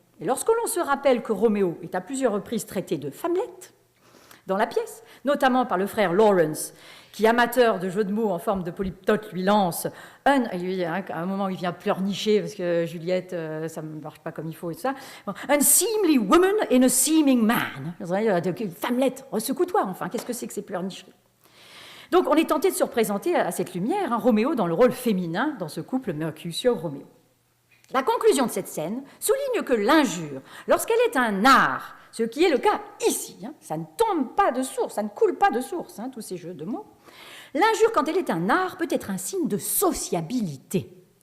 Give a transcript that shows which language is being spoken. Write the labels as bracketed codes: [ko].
[fr] Et lorsque l'on se rappelle que Roméo est à plusieurs reprises traité de femmelette dans la pièce, notamment par le frère Lawrence, qui, amateur de jeux de mots en forme de polyptote, lui lance à un moment où il vient pleurnicher parce que Juliette, ça ne marche pas comme il faut et tout ça. [en] Un seemly woman in a seeming man. [fr] Femmelette, secoue-toi, enfin, qu'est-ce que c'est que ces pleurnicheries ? Donc, on est tenté de se représenter à cette lumière Roméo dans le rôle féminin dans ce couple Mercutio-Roméo. La conclusion de cette scène souligne que l'injure, lorsqu'elle est un art, ce qui est le cas ici, ça ne tombe pas de source, ça ne coule pas de source, tous ces jeux de mots, l'injure, quand elle est un art, peut être un signe de sociabilité.